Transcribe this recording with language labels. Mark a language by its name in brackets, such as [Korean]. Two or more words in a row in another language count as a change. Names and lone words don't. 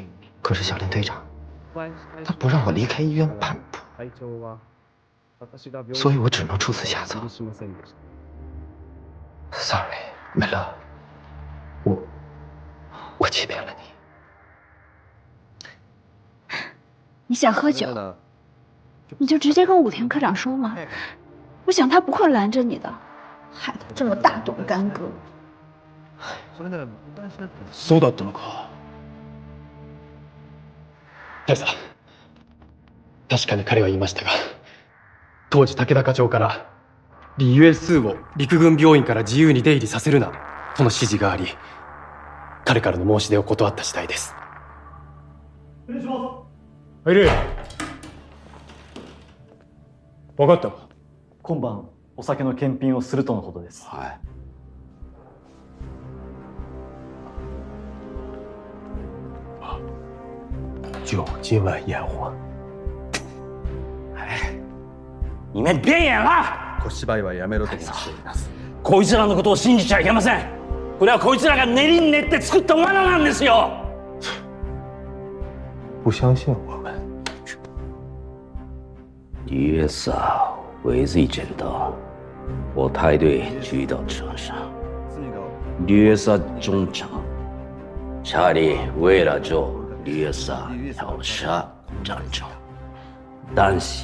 [Chinese] 可是小林队长他不让我离开医院半步，所以我只能出此下策。Sorry， 美乐，我欺骗了你。你想喝酒，你就直接跟武田科长说嘛。我想他不会拦着你的，害得这么大动干戈。 [Japanese] そうだったのか。大佐、確かに彼は言いましたが、当時武田課長から李USを陸軍病院から自由に出入りさせるなとの指示があり、彼からの申し出を断った次第です。失礼します。入れ。分かったか。今晩お酒の検品をするとのことです。はい。 [Chinese] 酒今晚验货。哎，你们别演了！ [Japanese] 小芝居はやめろと申しています。こいつらのことを信じちゃいけません。これはこいつらが練りに練って作った罠なんですよ。 [Chinese] 不相信我们。月嫂尾随见到我带队去到车上，月嫂中场，查理为了救月嫂跳下战场，但是